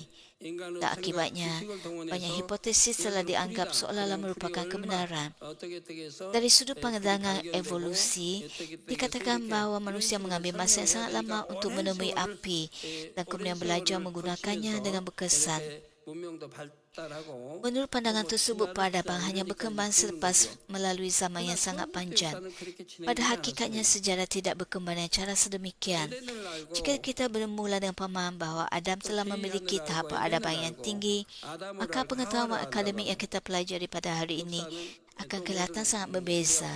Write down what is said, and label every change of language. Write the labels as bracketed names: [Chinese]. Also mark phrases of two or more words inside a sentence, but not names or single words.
[Malay] Dan akibatnya, banyak hipotesis telah dianggap seolah-olah merupakan kebenaran. Dari sudut pandangan evolusi, dikatakan bahawa manusia mengambil masa yang sangat lama untuk menemui api dan kemudian belajar menggunakannya dengan berkesan. [Korean] 더 발달하고 [Malay] Menurut pandangan tersebut, peradaban hanya berkembang selepas melalui zaman yang sangat panjang. Pada hakikatnya, sejarah tidak berkembang dengan cara sedemikian. Jika kita bermula dengan pemahaman bahawa Adam telah memiliki tahap peradaban yang tinggi, maka pengetahuan akademik yang kita pelajari pada hari ini akan kelihatan sangat berbeza.